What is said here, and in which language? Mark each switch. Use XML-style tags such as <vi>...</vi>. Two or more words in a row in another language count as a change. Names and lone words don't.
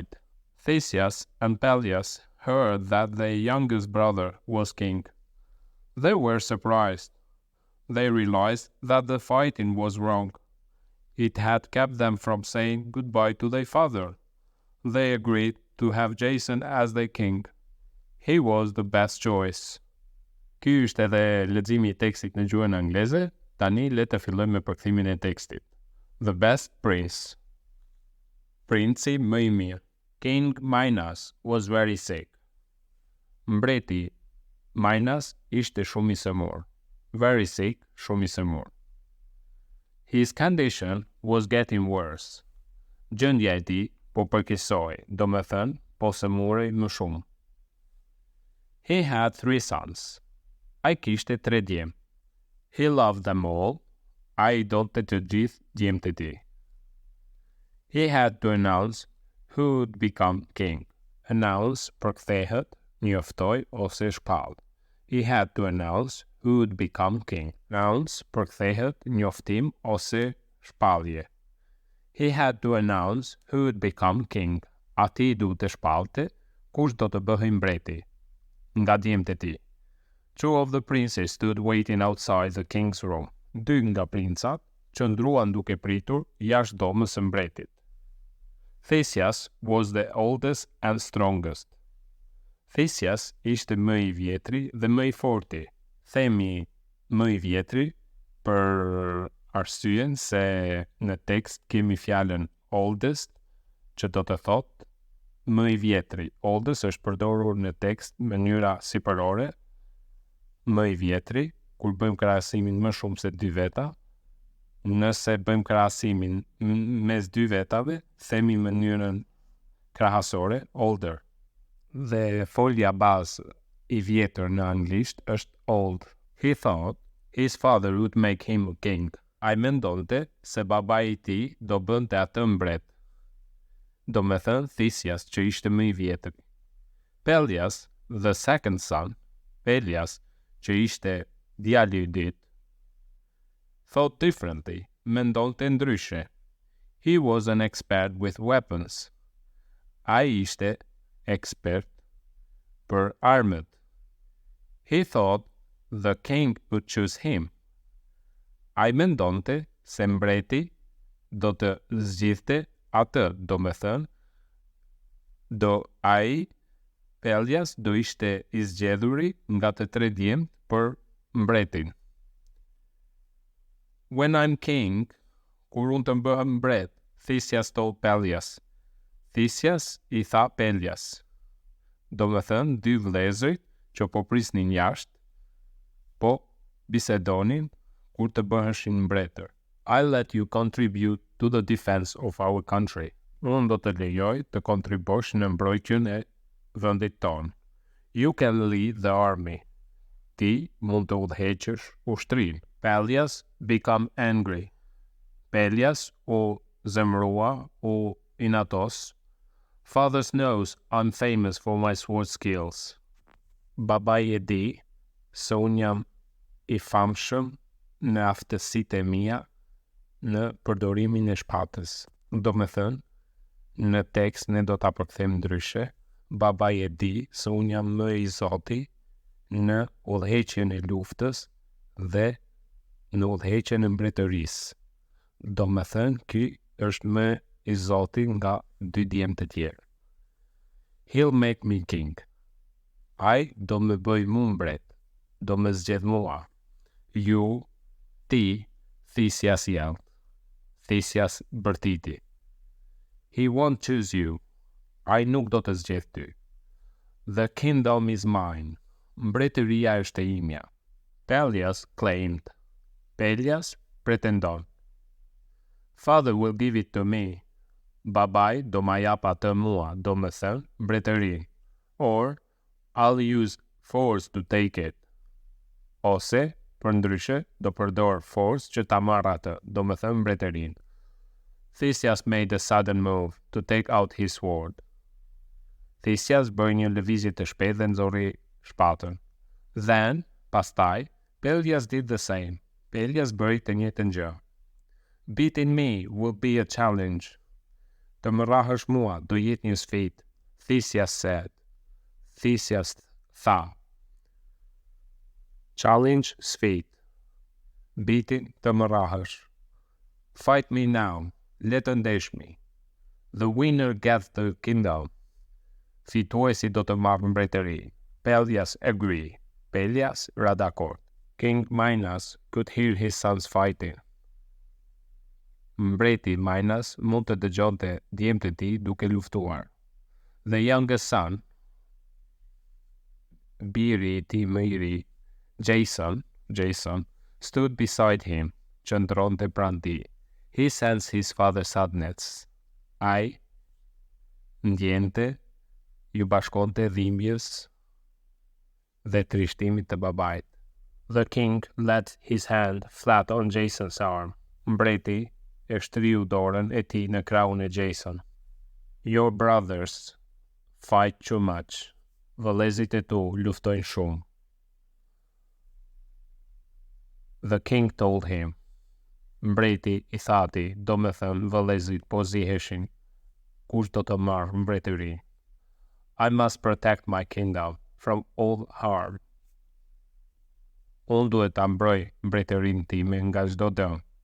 <en>Theseus and Peleus heard that their youngest brother was king. They were surprised. They realized that the fighting was wrong. It had kept them from saying goodbye to their father. They agreed to have Jason as their king. He was the best choice.</en> <sq>Ky është edhe leximi I tekstit në gjuhën angleze. Tani le të fillojmë me përkthimin e tekstit.</sq> <en>The best prince.</en> <sq>Princi më I mirë.</sq> <en>King Minos was very sick.</en> <sq>Mbreti Minos ishte shumë I sëmur.</sq> <en>Very sick,</en> <sq>shumë I sëmur.</sq> <en>His condition was getting worse.</en> <sq>Gjendja e tij po përkeqësoi, domethënë po sëmurej më shumë.</sq> <en>He had 3 sons.</en> <sq>Ai kishte 3 djem.</sq> <en>He loved them all.</en> <sq>Ai donte të gjithë djemtë e tij.</sq> <en>He had to announce who would become king.</en> <sq>Announce përkthehet, njoftoi ose shpall.</sq> <en>He had to announce who would become king.</en> <sq>Announce përkthehet, njoftim ose shpallje.</sq> <en>He had to announce who would become king.</en> <sq>Ati duhet të shpallte kush do të bëhej mbreti nga djemtë e tij.</sq> <en>2 of the princes stood waiting outside the king's room.</en> <sq>2 nga princat qëndruan duke pritur jashtë dhomës së mbretit.</sq> <en>Theseus was the oldest and strongest.</en> <sq>Theseus ishte më I vjetri dhe më I forti. Themi më I vjetri për arsyen se në tekst kemi fjalën oldest, që do të thotë më I vjetri. Oldest është përdorur në tekst në mënyra sipërore. Më I vjetri, kur bëjmë krahasimin më shumë se 2 veta. Nëse bëjmë krahasimin mes 2 vetave, themi mënyrën krahasore, older. Dhe folja bazë I vjetër në anglisht është old.</sq> <en>He thought his father would make him a king.</en> <sq>Ai mendonte se babai I tij do bënte atë mbret. Do me thënë Theseus që ishte më I vjetër.</sq> <en>Peleus, the second son,</en> <sq>Peleus, që ishte djali I dytë,</sq> <en>thought differently,</en> <sq>mendonte ndryshe.</sq> <en>He was an expert with weapons.</en> <sq>Ai ishte ekspert për armët.</sq> <en>He thought the king would choose him.</en> <sq>Ai mendonte se mbreti do të zgjidhte atë, do me thënë, Peljas do ishte i zgjedhuri nga të tre djemt për mbretin.</sq> <en>When I'm king,</en> <sq>kur unë të bëhem mbret, Theseus told Peljas. Theseus I tha Peljas. Do me thënë, dy vëllezërit që po prisnin jashtë, po bisedonin kur të bëheshin mbretër.</sq> <en>I'll let you contribute to the defense of our country.</en> <sq>Unë do të lejoj të kontribosh në mbrojtjen e vendit tonë.</sq> <en>You can lead the army.</en> <sq>Ti mund të udhëheqësh ushtrinë.</sq> <en>Peljas become angry.</en> <sq>Peljas u zemrua, u inatos.</sq> <en>Father knows I'm famous for my sword skills.</en> <sq>Babai e di se unë jam I famshëm në aftësitë e mia në përdorimin e shpatës. Do me thënë, në tekst ne do ta përkthejmë ndryshe. Babai e di se unë jam më I zoti në udhëheqjen e luftës dhe në udhëheqjen e mbretërisë. Do me thënë, ky është më I zoti nga dy djemt të tjerë.</sq> <en>He'll make me king.</en> <sq>Ai do me bëj mu mbret, do me zgjedh mua. Ju, ti, Theseus jam. Theseus bërtiti.</sq> <en>He won't choose you.</en> <sq>Ai nuk do të zgjedh ty.</sq> <en>The kingdom is mine.</en> <sq>Mbretëria është e imja. Peljas claimed. Peljas pretendon.</sq> <en>Father will give it to me.</en> <sq>Babai do ma jap atë mua, do me thënë, mbretërinë.</sq> <en>Or, I'll use force to take it.</en> <sq>Ose, për ndryshe, do përdor force që ta marr atë, do me thënë mbretërinë.</sq> <en>Theseus made a sudden move to take out his sword.</en> <sq>Theseus bëri një lëvizje të shpejtë dhe nxorri shpatën.</sq> <en>Then, pastaj, Peljas did the same.</en> <sq>Peljas bëri të njëjtën gjë.</sq> <en>Beating me will be a challenge.</en> <sq>Të më rrahësh mua do jetë një sfidë.</sq> <en>Theseus said. Theseus tha.</en> <sq>Challenge, sfidë. Beating, të më rrahësh.</sq> <en>Fight me now.</en> <sq>Le të ndeshmi.</sq> <en>The winner gets the kingdom.</en> <sq>Fituesi do të marrë mbretëri. Peljas agree. Peljas ra dakord.</sq> <en>King Minos could hear his sons fighting.</en> <sq>Mbreti Minos mund të dëgjonte djemtë e tij duke luftuar.</sq> <en>The youngest son,</en> <sq>biri I tij më I ri,</sq> <en>Jason, stood beside him,</en> <sq>qëndronte pranë tij.</sq> <en>He sensed his father's sadness.</en> <sq>Ai ndjente, ju bashkonte dhimbjes dhe trishtimit të babait.</sq> <en>The king let his hand flat on Jason's arm.</en> <sq>Mbreti e shtriu dorën e tij në krahun e Jason.</sq> <en>Your brothers fight too much.</en> <sq>Vëllezërit e tu luftojnë shumë.</sq> <en>The king told him.</en> <sq>Mbreti I thati, do me thënë vëllezërit po ziheshin. Kush do të marrë mbretërinë?</sq> <en>I must protect my kingdom from all harm.</en> <sq>Unë duhet ta mbroj mbretërinë time nga çdo dëm.</sq>